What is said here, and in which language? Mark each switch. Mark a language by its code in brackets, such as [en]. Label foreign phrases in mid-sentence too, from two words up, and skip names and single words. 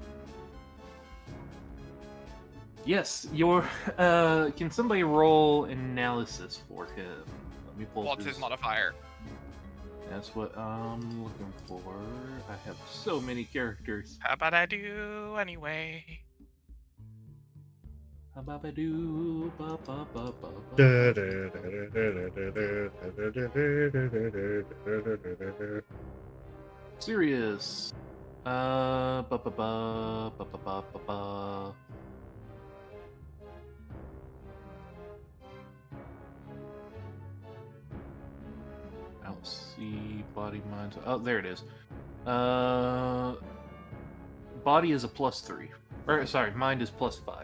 [en] Yes, your can somebody roll analysis for him? Let me pull What's his modifier? That's what I'm looking for. I have so many characters. How about I do anyway? Ba-ba-ba-doo, ba-ba-ba-ba-ba. Serious. Ba-ba-ba, ba-ba-ba-ba-ba. I don't see body, mind. Oh, there it is. Body is a +3. Or sorry, mind is +5.